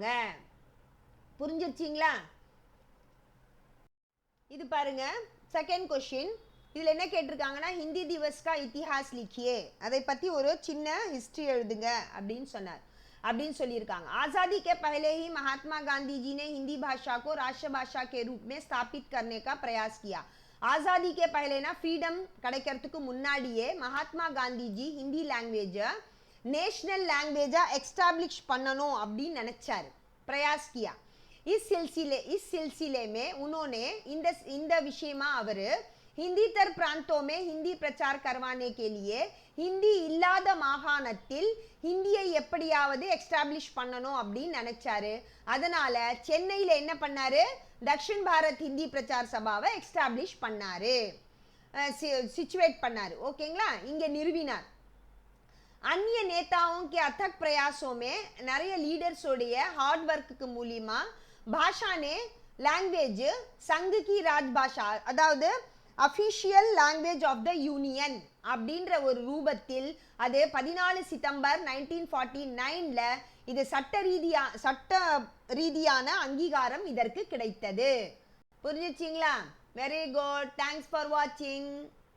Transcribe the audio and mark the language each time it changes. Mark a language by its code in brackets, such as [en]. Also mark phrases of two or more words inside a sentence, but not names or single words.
[ta] புரிஞ்சிருச்சிங்களா? இது பாருங்க [en] second question. [ta] இதுல என்ன கேட்டிருக்காங்கன்னா [hi] हिंदी दिवस का इतिहास लिखिए, [ta] அதை பத்தி ஒரு சின்ன ஹிஸ்டரி எழுதுங்க அப்படின்னு சொல்லியிருக்காங்க. [hi] आजादी के पहले ही महात्मा गांधी जी ने हिंदी भाषा को राष्ट्रभाषा के रूप में स्थापित करने का प्रयास किया. आजादी के पहले ना [ta] फ्रीडम கிடைக்கிறதுக்கு முன்னாடியே மகாத்மா காந்தி ஜி [en] Hindi language national language establish [ta] பண்ணணும் அப்படின்னு நினைச்சாரு, [hi] प्रयास किया. इस सिलसिले में उन्होंने [ta] இந்த விஷயமா அவரு [hi] हिंदी तर प्रांतों में हिंदी प्रचार करवाने के लिए हिंदी [ta] இல்லாத மாகாணத்தில் ஹிந்தியை எப்படியாவது எஸ்டாப்ளிஷ் பண்ணணும் அப்படின்னு நினைச்சாரு. அதனால சென்னையில என்ன பண்ணாரு, தக்ஷின் பாரத் ஹிந்தி பிரச்சார் சபாவை எஸ்டாப்ளிஷ் பண்ணாரு, சிச்சுவேட் பண்ணாரு. ஓகேங்களா? இங்க நிறுவினார். [hi] अन्य नेताओं के अथक प्रयासों में [ta] நிறைய லீடர்ஸோடைய ஹார்ட் ஒர்க்குக்கு மூலமா பாஷா [hi] ने लैंग्वेज संघ की राजभाषा, [ta] அதாவது [en] official language of the union [ta] அப்படின்ற ஒரு ரூபத்தில் அது 14 சிதம்பர் 1949ல இது சட்ட ரீதியான அங்கீகாரம் இதற்கு கிடைத்தது. புரிஞ்சுச்சிங்களா? [en] Very good. Thanks for watching.